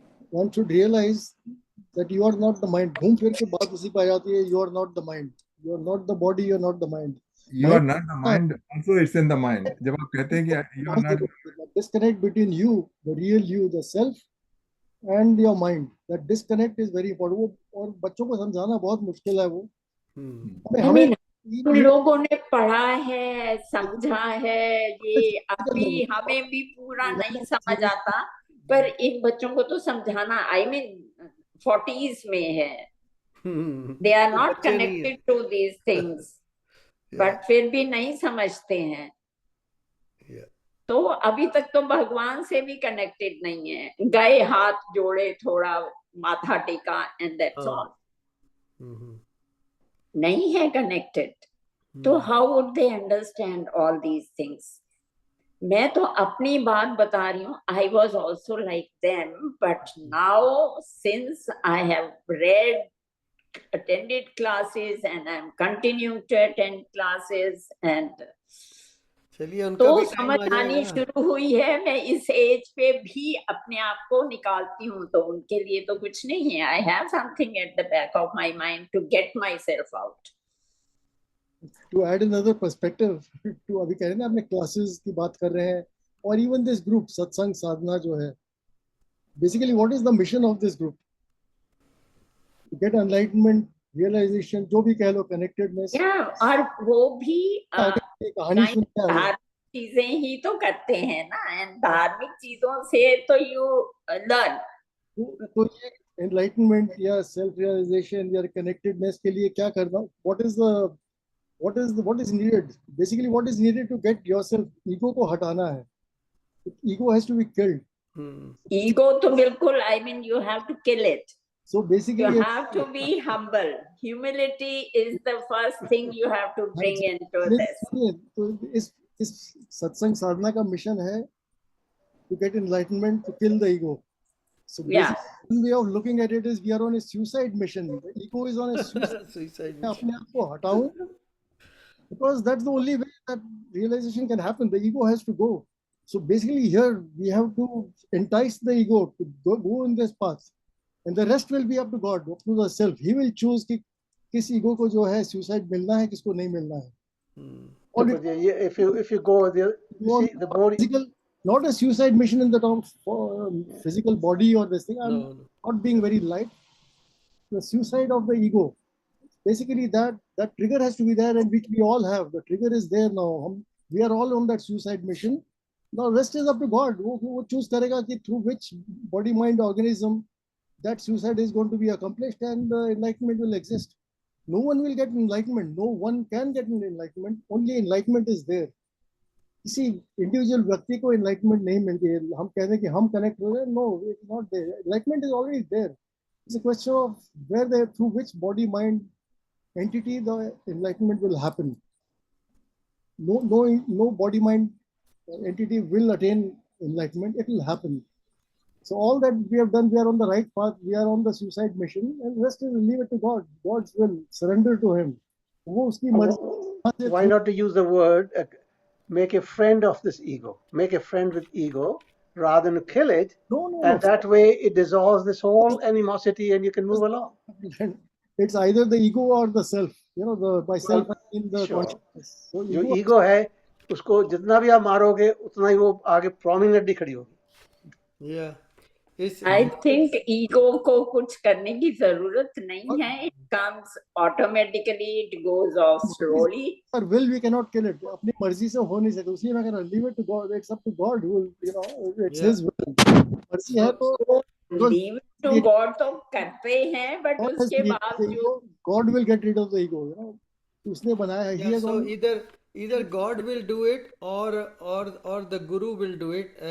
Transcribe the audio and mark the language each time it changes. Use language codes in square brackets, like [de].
[en] One should realize that you are not the mind. [hi] घूम फिर के बात उसी पे आ जाती है, [en] you are not the mind. You are not the body, you are not the mind. You are not the mind, also it's in the mind. [hi] जब आप कहते हैं कि [en] you are not, disconnect between you, the real you, the self, and your mind. That disconnect is very important. [hi] और बच्चों को समझाना बहुत मुश्किल है वो. हमें लोगों ने पढ़ा है, समझा है, ये अभी हमें भी पूरा नहीं समझ आता, पर इन बच्चों को तो समझाना, [en] I mean [hi] 40s में है. [en] They are not connected to these things, but [hi] फिर भी नहीं समझते हैं. तो अभी तक तो भगवान से भी कनेक्टेड नहीं है. गए, हाथ जोड़े, थोड़ा माथा टेका, [en] and that's all. [hi] नहीं है connected. [en] तो how would they understand all these things? [hi] मैं तो अपनी बात बता रही हूँ. [en] I was also like them, but now since I have attended classes and I'm continuing to attend classes and [hi] तो समझ आनी शुरू हुई है. मैं इस एज पे भी अपने आप को निकालती हूँ, तो उनके लिए तो कुछ नहीं है. [en] I have something at the back of my mind to get myself out. To add another perspective to [hi] अभी कह रहे हैं ना, अपने classes की बात कर रहे हैं, और [en] even this group [hi] सत्संग साधना जो है, [en] basically what is the mission of this group? To get enlightenment, realization, [hi] जो भी कह लो, [en] connectedness. [hi] Yeah, और वो भी कहानी सुनते हैं, धार्मिक चीजें ही तो करते हैं ना, and धार्मिक चीजों से तो [en] you learn. [hi] तो ये enlightenment या self realization या connectedness के लिए क्या करना? [en] What is needed? Basically, what is needed to get yourself, [hi] ego को हटाना है. [en] Ego has to be killed. Ego [hi] तो बिल्कुल, [en] I mean you have to kill it. So basically, you have to be humble. Humility is the first thing you have to bring into this. [hi] तो इस सत्संग साधना का mission है [en] to get enlightenment, to kill the ego. So one way of looking at it is we are on a suicide mission. The ego is on a suicide mission. [hi] अपने आप को हटाऊं, [en] because that's the only way that realization can happen. The ego has to go. So basically here we have to entice the ego to go in this path. And the rest will be up to God, up to the self. [hi] He will choose कि किस ego को जो है suicide मिलना है, किसको नहीं मिलना है. [en] If you go the more physical, not a suicide mission in the term of physical body or this thing. I'm No, no. not being very light. The suicide of the ego. Basically, that trigger has to be there, and which we all have. The trigger is there now. We are all on that suicide mission. Now, rest is up to God. वो choose [hi] करेगा कि [en] through which body, mind, organism that suicide is going to be accomplished, and enlightenment will exist. No one will get enlightenment. No one can get enlightenment. Only enlightenment is there. [hi] किसी individual व्यक्ति को enlightenment नहीं मिलती है. हम कहते हैं कि हम कनेक्ट हो गए. [en] No, it's not there. Enlightenment is already there. It's a question of where they through which body mind entity the enlightenment will happen. No body mind entity will attain enlightenment. It will happen. So all that we have done, we are on the right path. We are on the suicide mission, and rest is leave it to God. God's will. Surrender to Him. [hi] वो उसकी मर्जी. [en] Why not to use the word make a friend of this ego, make a friend with ego rather than kill it? No. And that way it dissolves this whole animosity and you can move along. It's either the ego or the self. By self I mean the Sure. consciousness. So [hi] जो ego है उसको जितना भी आप मारोगे उतना ही वो आगे प्रोमिनेंटली खड़ी होगी. [en] Yeah. I think [hi] ego को कुछ करने की जरूरत नहीं है. [en] It comes automatically. It goes off slowly. Our will, we cannot kill it. [hi] अपनी मर्जी से हो नहीं सकता. उसलिए मैं कह रहा हूँ, [en] leave it to God. It's up to God who will, it's His will. [hi] मर्जी है तो [en] leave it to God [hi] तो करते हैं, but उसके बावजूद [en] God will get rid of the ego. [hi] उसने बनाया है. [en] Yeah, so either God will do it or the Guru will do it.